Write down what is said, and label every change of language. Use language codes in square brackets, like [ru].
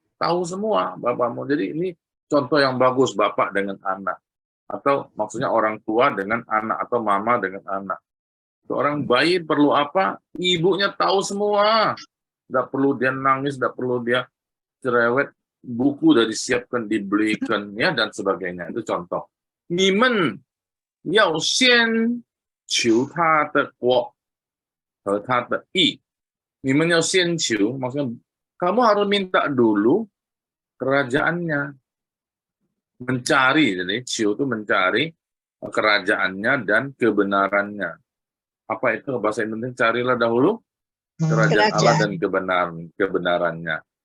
[id] Tahu semua Bapakmu. Jadi ini contoh yang bagus bapak dengan anak atau maksudnya orang tua dengan anak atau mama dengan anak. Orang bayi perlu apa? Ibunya tahu semua. Tidak perlu dia nangis, tidak perlu dia cerewet, buku udah disiapkan, dibelikan, ya dan sebagainya. Itu contoh. [zh] 你们要先求他的国和他的义。你们要先求, [id] maksudnya kamu harus minta dulu kerajaannya. Mencari, jadi ciu itu mencari kerajaannya dan kebenarannya. Apa itu bahasa Indonesia? Carilah dahulu kerajaan Allah dan kebenarannya.